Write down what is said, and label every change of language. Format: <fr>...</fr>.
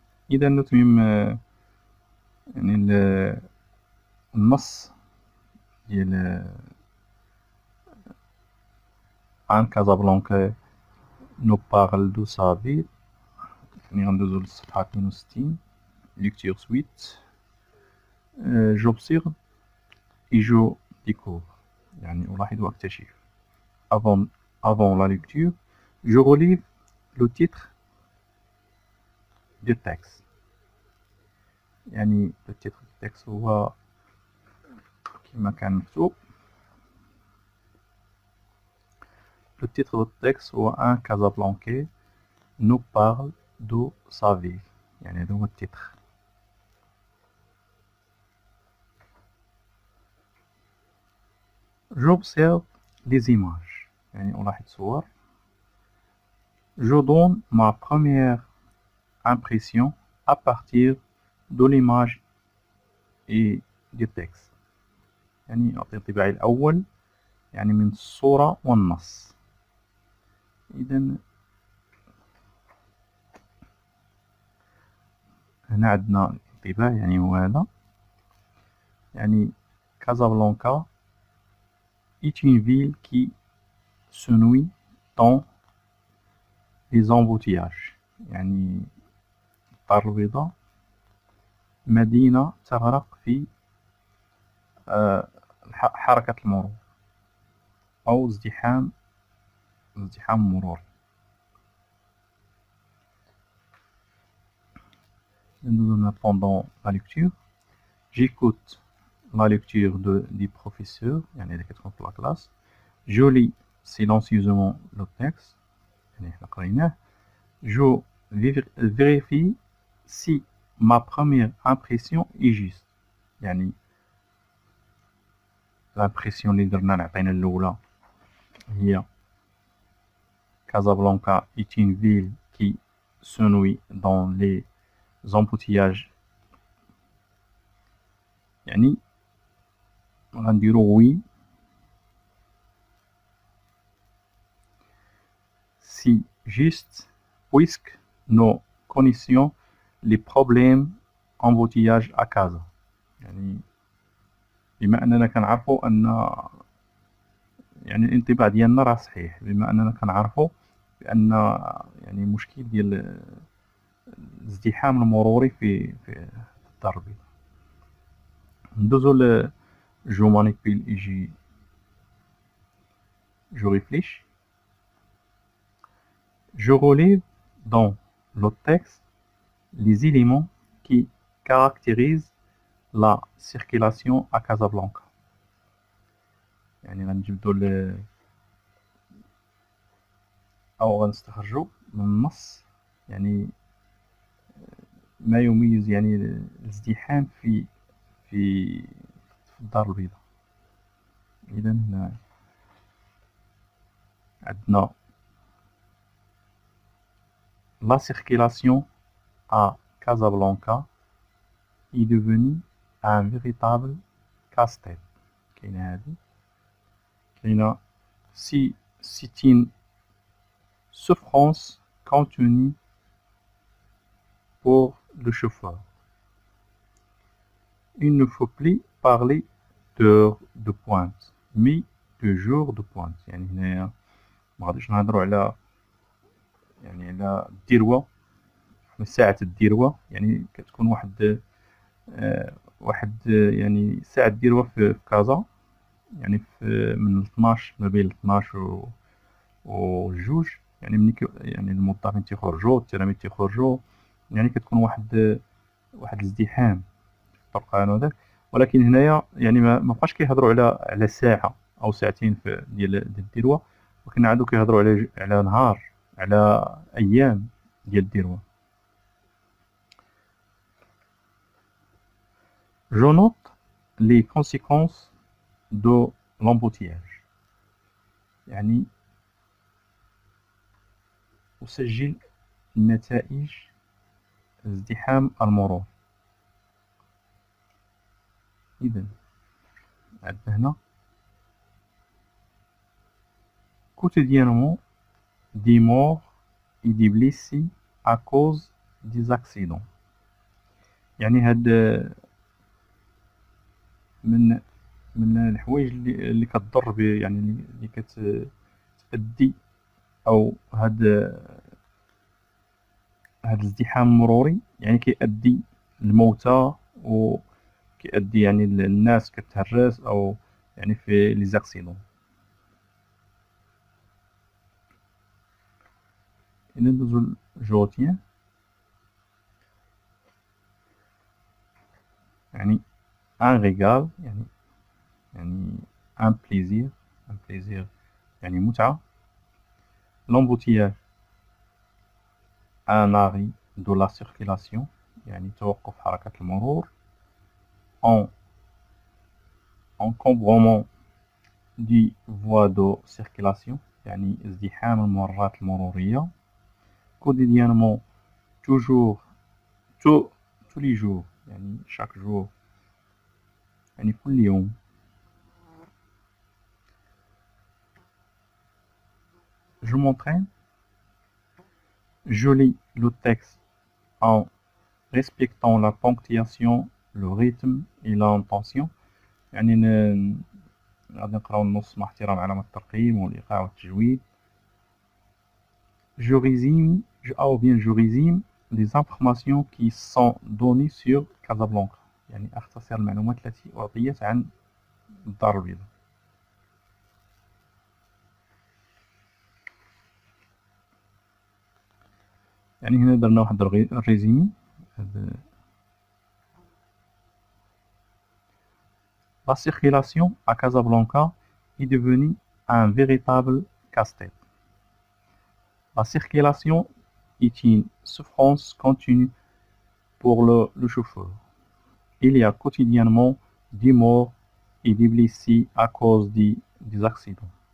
<ar>إذا نتمم يعني النص ديال عن كازابلانكا نو بارل دو سافي. يعني غندوزو للصفحة 62 ليكتور سويت.</ar> <fr>j'observe et je découvre</fr> <ar>يعني ألاحظ وأكتشف.</ar> <fr>Avant la lecture, je relis le titre du texte.</fr> <ar>يعني</ar> <fr>le titre du texte</fr> <ar>هو كما كان مكتوب.</ar> <fr>Le titre du texte هو un Casablancais nous parle de sa vie.</fr> <ar>يعني هذا هو التتر.</ar> <fr>J'observe les images.</fr> <ar>يعني ألاحظ صور.</ar> <fr>Je donne ma première impression à partir de l'image et du texte.</fr> <ar>يعني أعطي انطباعي الأول يعني من الصورة والنص. إذا هنا عندنا الانطباع يعني هو هذا.</ar> <fr>يعني Casablanca est une ville qui se noie dans les embouteillages.</fr> <ar>يعني الدار البيضاء مدينة تغرق في حركة المرور أو ازدحام مروري.</ar> <fr>Pendant la lecture, j'écoute la lecture du professeur,</fr> <ar>يعني اللي كتكون في</ar> <fr>la classe. Je lis silencieusement le texte,</fr> <ar>يعني حنا قريناه.</ar> <fr>Je vérifie si ma première impression est juste. يعني l'impression</fr> <ar>اللي درنا نعطينا الأولى هي</ar> <fr>Casablanca est une ville qui se noie dans les embouteillages.</fr> <ar>يعني غنديرو</ar> <fr>oui si juste puisque nous connaissions les problèmes embouteillage à Casa.</fr> <ar>يعني بما أننا كنعرفوا أن يعني الانطباع ديالنا راه صحيح، بما أننا كنعرفوا بأن يعني مشكل ديال الازدحام المروري في الدار البيضاء. ندوزو ل جو مانيبيل</ar> <fr>et je réfléchis. Je relève dans le texte les éléments qui caractérisent la circulation à Casablanca.</fr> <ar>يعني غنجبدو أو غنستخرجو من النص يعني ما يميز يعني الازدحام في الدار البيضاء. إذا هنا عندنا</ar> <fr>la circulation à Casablanca est devenue un véritable casse-tête.</fr> <ar>كاينة هادي كاينة</ar> <fr>c'est une souffrance contenue pour le chauffeur. Il ne faut plus parler d'heures de pointe mais de jours de pointe.</fr> <ar>يعني هنايا مغاديش نهضرو على يعني على الدروة، ساعة الدروة. يعني كتكون واحد يعني ساعة الدروة في كازا، يعني من 12 ما بين 12 و جوج. يعني ملي يعني الموظفين تيخرجوا التلاميذ تيخرجوا يعني كتكون واحد الازدحام في الطرقان هذاك. ولكن هنايا يعني ما بقاش كيهضروا على ساعة أو ساعتين ديال الدروة، ولكن عادو كيهضروا على نهار، على أيام ديال الدروة.</ar> <fr>Je note les conséquences de l'embouteillage.</fr> <ar>يعني أسجل نتائج ازدحام المرور. إذن عندنا هنا</ar> <fr>quotidiennement des morts et des blessés à cause des accidents.</fr> <ar>يعني هاد من الحوايج اللي كتضر يعني اللي كتأدي او هاد الازدحام المروري، يعني كيؤدي للموتى وكيؤدي يعني الناس كتهرس او يعني في لي زاكسيدون. إلا ندوزو لجوتيان، يعني ان ريغال، يعني ان بليزير يعني متعة.</ar> <fr>لومبوتياج ان arrêt de la circulation،</fr> <ar>يعني توقف حركة المرور.</ar> <fr>en encombrement des voies de circulation،</fr> <ar>يعني ازدحام الممرات المرورية.</ar> <fr>quotidiennement toujours tous les jours، يعني chaque jour،</fr> <ar>يعني كل يوم.</ar> <fr>je m'entraîne، je lis le texte en respectant la ponctuation، le rythme et l'intention،</fr> <ar>يعني غادي نقراو النص مع احترام علامة الترقيم والإيقاع والتجويد.</ar> <fr>je résume les informations qui sont données sur Casablanca،</fr> <ar>يعني أختصر المعلومات التي أعطيت عن الدار البيضاء. يعني هنا درنا واحد الريزيمي.</ar> <fr>La circulation à Casablanca est devenue un véritable casse-tête. La circulation est une souffrance continue pour le chauffeur. Il y a quotidiennement des morts et des blessés à cause des accidents.</fr>